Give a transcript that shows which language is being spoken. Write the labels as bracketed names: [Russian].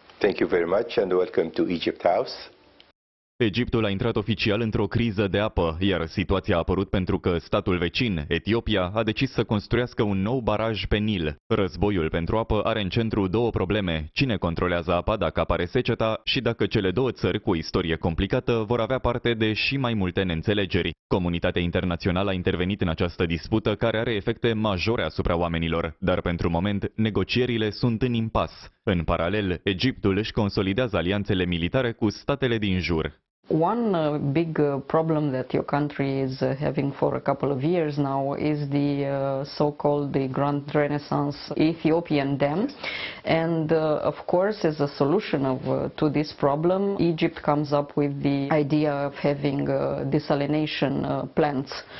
[English] Thank you very much and welcome to Egypt House. [Romanian] Egiptul a intrat oficial într-o criză de apă, iar situația a apărut pentru că statul vecin, Etiopia, a decis să construiască un nou baraj pe Nil. Războiul pentru apă are în centru două probleme: cine controlează apa dacă apare seceta și dacă cele două țări cu o istorie complicată vor avea parte de și mai multe neînțelegeri. Comunitatea internațională a intervenit în această dispută care are efecte majore asupra oamenilor, dar pentru moment negocierile sunt în impas. În paralel, Egiptul își consolidează alianțele militare cu statele din jur. [English] One big problem that your country is having for a couple of years now is the so-called Grand Renaissance Ethiopian Dam, and of course, as a solution to this problem, Egypt comes up with the idea of having desalination plants.